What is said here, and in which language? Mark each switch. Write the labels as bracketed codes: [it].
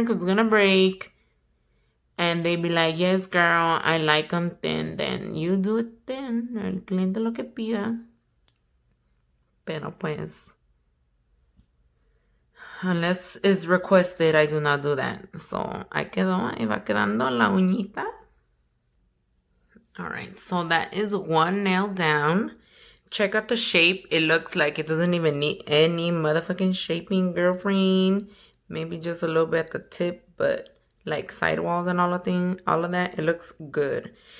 [en] Because it's going to break. And they be like, yes, girl, I like them thin. Then you do it thin. [es] El cliente lo que pida. Pero pues, [en] unless it's requested, I do not do that. [es] So, ahí va quedando la uñita. [en] Alright, so that is one nail down. Check out the shape. It looks like it doesn't even need any motherfucking shaping, girlfriend. Maybe just a little bit at the tip, but like sidewalls and all of that, it looks good.